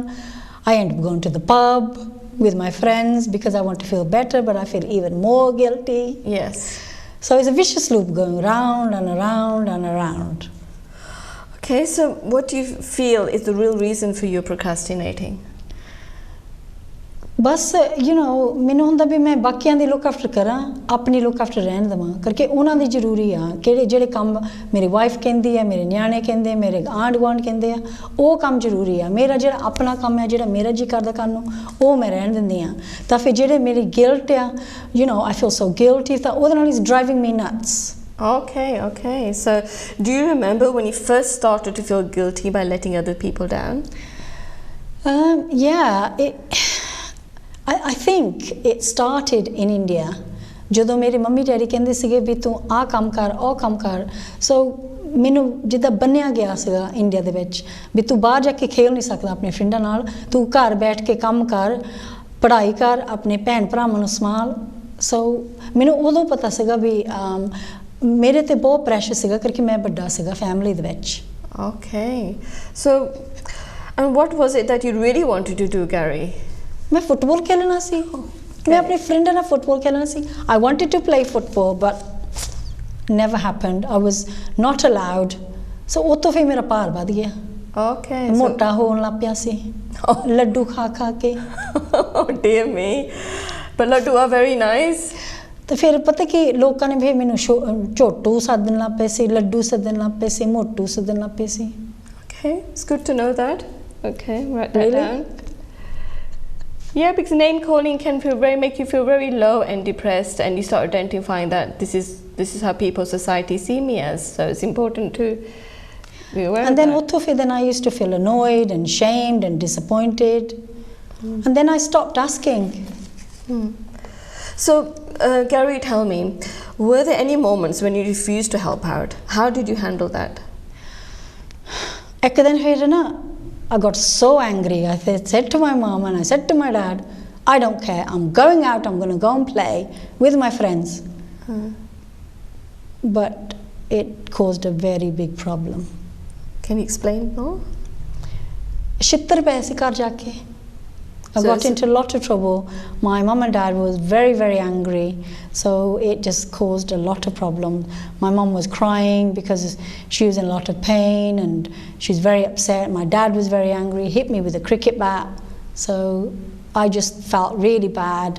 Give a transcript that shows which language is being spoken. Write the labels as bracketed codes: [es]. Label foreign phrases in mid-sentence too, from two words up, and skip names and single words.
[en] I end up going to the pub with my friends because I want to feel better, but I feel even more guilty. Yes. So it's a vicious loop going round and around and around. Okay, so what do you feel is the real reason for you procrastinating? [pa] बस ਮੈਨੂੰ ਹੁੰਦਾ ਵੀ ਮੈਂ ਬਾਕੀਆਂ ਦੀ [en] look after [pa] ਕਰਾਂ ਆਪਣੀ [en] look after [pa] ਰਹਿਣ ਦੇਵਾਂ ਕਰਕੇ ਉਹਨਾਂ ਦੀ ਜ਼ਰੂਰੀ ਆ ਜਿਹੜੇ ਕੰਮ ਮੇਰੀ ਵਾਈਫ ਕਹਿੰਦੀ ਹੈ ਮੇਰੇ ਨਿਆਣੇ ਕਹਿੰਦੇ ਮੇਰੇ ਆਂਢ ਗੁਆਂਢ ਕਹਿੰਦੇ ਆ ਉਹ ਕੰਮ ਜ਼ਰੂਰੀ ਆ ਮੇਰਾ ਜਿਹੜਾ ਆਪਣਾ ਕੰਮ ਹੈ ਜਿਹੜਾ ਮੇਰਾ ਜੀ ਕਰਦਾ ਕਰਨ ਨੂੰ ਉਹ ਮੈਂ ਰਹਿਣ ਦਿੰਦੀ ਆ ਤਾਂ ਫਿਰ ਜਿਹੜੇ ਮੇਰੀ ਗਿਲਟ ਆ [en] I feel so guilty [pa] ਤਾਂ ਉਹਦੇ ਨਾਲ [en] is driving me nuts. Okay. So, do you remember when you first started to feel guilty by letting other people down? Yeah, I think it started in India. [pa] ਜਦੋਂ ਮੇਰੇ ਮੰਮੀ ਡੈਡੀ ਕਹਿੰਦੇ ਸੀਗੇ ਵੀ ਤੂੰ ਆਹ ਕੰਮ ਕਰ ਉਹ ਕੰਮ ਕਰ ਸੋ ਮੈਨੂੰ ਜਿੱਦਾਂ ਬੰਨਿਆ ਗਿਆ ਸੀਗਾ ਇੰਡੀਆ ਦੇ ਵਿੱਚ ਵੀ ਤੂੰ ਬਾਹਰ ਜਾ ਕੇ ਖੇਲ ਨਹੀਂ ਸਕਦਾ ਆਪਣੇ ਫਰੈਂਡਾਂ ਨਾਲ ਤੂੰ ਘਰ ਬੈਠ ਕੇ ਕੰਮ ਕਰ ਪੜ੍ਹਾਈ ਕਰ ਆਪਣੇ ਭੈਣ ਭਰਾਵਾਂ ਨੂੰ ਸੰਭਾਲ ਸੋ ਮੈਨੂੰ ਉਦੋਂ ਪਤਾ ਸੀਗਾ ਵੀ ਮੇਰੇ ਤੇ ਬਹੁਤ ਪ੍ਰੈਸ਼ਰ ਸੀਗਾ ਕਰਕੇ ਮੈਂ ਵੱਡਾ ਸੀਗਾ ਫੈਮਿਲੀ ਦੇ ਵਿੱਚ. [en] Okay. So, and what was it that you really wanted to do, Gary? [pa] ਮੈਂ ਫੁਟਬਾਲ ਖੇਲਣਾ ਸੀ ਮੈਂ ਅਪਣੇ ਫਰੈਂਡ ਨਾਲ ਫੁਟਬਾਲ ਖੇਲਣਾ ਸੀ [en] I wanted to play football but never happened. I was not allowed. So [pa] ਉਹ ਤੋਂ ਫਿਰ ਮੇਰਾ ਭਾਰ ਵੱਧ ਗਿਆ. [en] Okay. [pa] ਮੋਟਾ ਹੋਣ ਲੱਗ ਪਿਆ ਸੀ ਲੱਡੂ ਖਾ ਕੇ. [en] Oh dear me. But ਲੱਡੂ are very nice. [pa] ਤੇ ਫਿਰ ਪਤਾ ਕੀ ਲੋਕਾਂ ਨੇ ਵੀ ਮੈਨੂੰ ਝੋਟੂ ਸੱਦਣ ਲੱਗ ਪਏ ਸੀ ਲੱਡੂ ਸੱਦਣ ਲੱਗ ਪਏ ਸੀ ਮੋਟੂ ਸੱਦਣ ਲੱਗ ਪਏ ਸੀ. [en] Okay, it's good to know that. Okay, write that down. Yeah, because name calling can make you feel very low and depressed, and you start identifying that this is how people, society see me as. So it's important to be aware. And then I used to feel annoyed and shamed and disappointed, and then I stopped asking. So, Gary, tell me, were there any moments when you refused to help out? How did you handle that? [pa] ਇੱਕ ਦਿਨ ਫਿਰ ਨਾ [en] I got so angry. I said to my mom and I said to my dad, I don't care. I'm going out. I'm going to go and play with my friends. But it caused a very big problem. Can you explain more? [pa] ਛਿੱਤਰ ਪਏ ਸੀ ਘਰ ਜਾ ਕੇ. [en] I got into a lot of trouble. My mom and dad was very, very angry. So it just caused a lot of problems. My mom was crying because she was in a lot of pain and she was very upset. My dad was very angry, hit me with a cricket bat. So I just felt really bad.